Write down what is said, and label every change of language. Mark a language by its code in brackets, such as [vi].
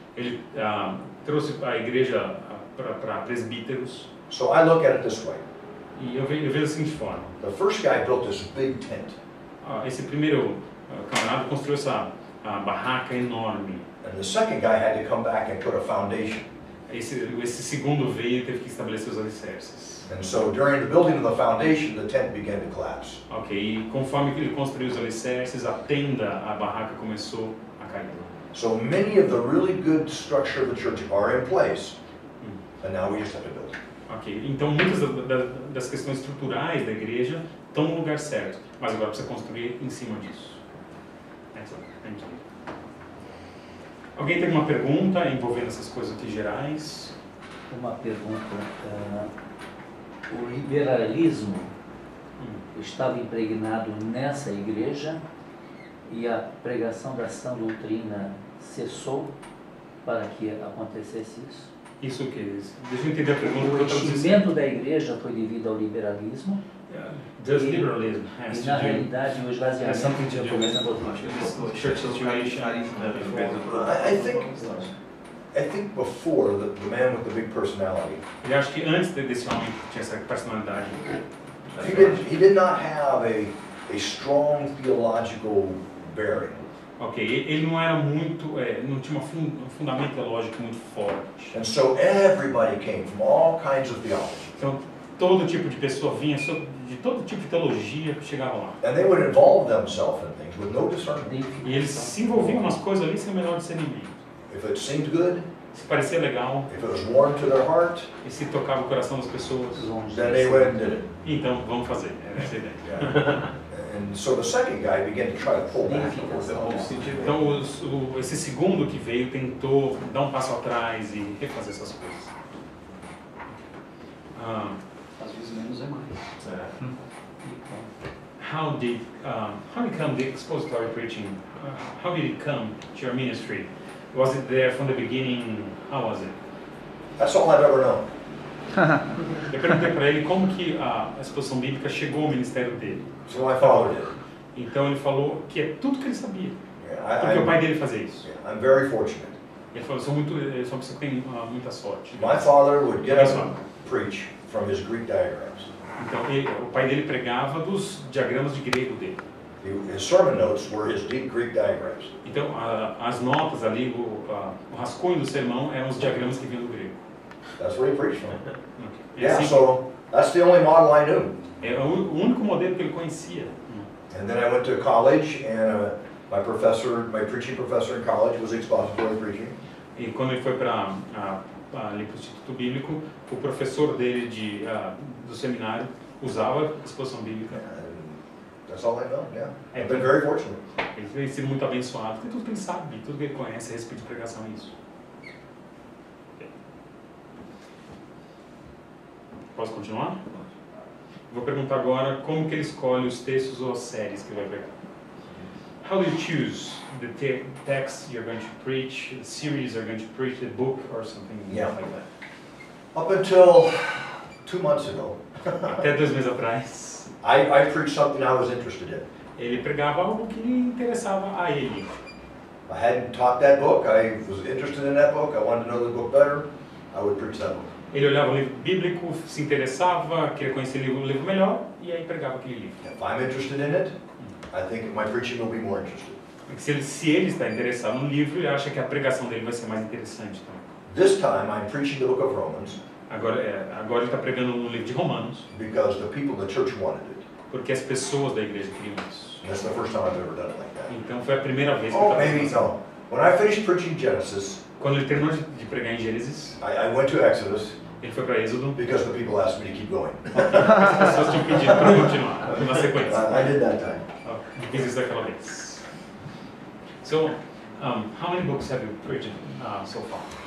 [pt] Ele trouxe a igreja para presbíteros. [en] So I look at it this way. [pt] E eu vejo da seguinte forma. [en] The first guy built this big tent. [pt] Esse primeiro camarada construiu essa barraca enorme. [en] And the second guy had to come back and put a foundation. [pt] Esse segundo veio e teve que estabelecer os alicerces. [en] And so during the building of the foundation, the tent began to collapse. [pt] Ok, e conforme ele construiu os alicerces, a barraca começou a cair. [en] So many of the really good structure of the church are in place, and now we just have to build it. [pt] Ok, então muitas das questões estruturais da igreja estão no lugar certo, mas agora precisa construir em cima disso. [en] Thank you. [pt] Alguém tem uma pergunta envolvendo essas coisas aqui gerais? Uma pergunta. O liberalismo estava impregnado nessa igreja e a pregação da sã doutrina cessou para que acontecesse isso? Isso o que? Deixa eu entender a pergunta. O enchimento da igreja foi devido ao liberalismo. [en] Does liberalism has [pt] e na realidade o esvaziamento [en] church situation. I think before the man with the big personality. [pt] Eu acho que antes desse homem que tinha essa personalidade. [en] He did not have a strong theological bearing. [pt] Ok, ele não era muito, não tinha um fundamento teológico muito forte. [en] And so everybody came from all kinds of theology. [pt] Então todo tipo de pessoa vinha de todo tipo de teologia que chegava lá. [en] And they would involve themselves in things with no discernment. [pt] E eles se envolviam nas coisas ali sem o menor discernimento. [en] If it seemed good, [pt] se parecia legal, [en] if it was warm to their heart, [pt] e se tocava o coração das pessoas, [en] then they went and did it. [pt] Então vamos fazer, essa é a ideia. [en] Yeah. And so the second guy began to try to pull back. [pt] Então esse segundo que veio tentou dar um passo atrás e refazer essas coisas. Às vezes menos é mais. [en] How did come the expository preaching? How did it come to your ministry? Was it there from the beginning? How was it? That's all I've ever known. [pt] Eu perguntei para ele como que a exposição bíblica chegou ao ministério dele. [en] So my father did. [pt] Então ele falou que é tudo que ele sabia. [en] Yeah, [pt] Porque o pai dele fazia isso. [en] I'm very fortunate. [pt] Ele falou, sou uma pessoa que tem muita sorte. [en] My father would get up and preach from his Greek diagrams. [pt] Então o pai dele pregava dos diagramas de grego dele. [en] His sermon notes were his deep Greek diagrams. [pt] Então as notas ali, o rascunho do sermão eram os diagramas que vinham do grego. [en] That's what he preached from. Okay. Yeah, so that's the only model I knew. [pt] É o único modelo que ele conhecia. [en] And then I went to college, and my preaching professor in college was expository preaching. [pt] E quando ele foi para o Instituto Bíblico, o professor dele do seminário usava exposição bíblica. [en] And that's all I know. Yeah, I've been very fortunate. [pt] Ele tem sido muito abençoado, porque tudo que ele sabe, tudo que ele conhece a respeito de pregação é isso. Posso continuar? Vou perguntar agora como que ele escolhe os textos ou as séries que ele vai pregar. [en] How do you choose the text you're going to preach, the series you're going to preach, the book or something like that? Up until 2 months ago, [pt] Até 2 meses atrás, [en] I preached something I was interested in. [pt] ele pregava algo que interessava a ele. [en] I hadn't taught that book. I was interested in that book. I wanted to know the book better. I would preach that book. [pt] Ele olhava o livro bíblico, se interessava, queria conhecer o livro melhor, e aí pregava aquele livro. [en] If I'm interested in it, I think my preaching will be more interested. [pt] Se ele está interessado no livro, ele acha que a pregação dele vai ser mais interessante também. [en] This time I'm preaching the book of Romans [pt] Agora ele está pregando no livro de Romanos, [en] because the people in the church wanted it. [pt] porque as pessoas da igreja queriam isso. [en] And that's the first time I've ever done it like that. [pt] Então foi a primeira vez que [en] Oh, [pt] eu [en] maybe [pt] estava [en] no. When I finished preaching Genesis, [pt] Quando ele terminou de pregar em Gênesis, [en] I went to Exodus [pt] ele foi para Êxodo, [en] because the people asked me to keep going. [pt] as pessoas tinham pedido para continuar, na sequência. [en] I did that time. [pt] Eu fiz isso daquela vez. [en] So, how many books have you preached so far?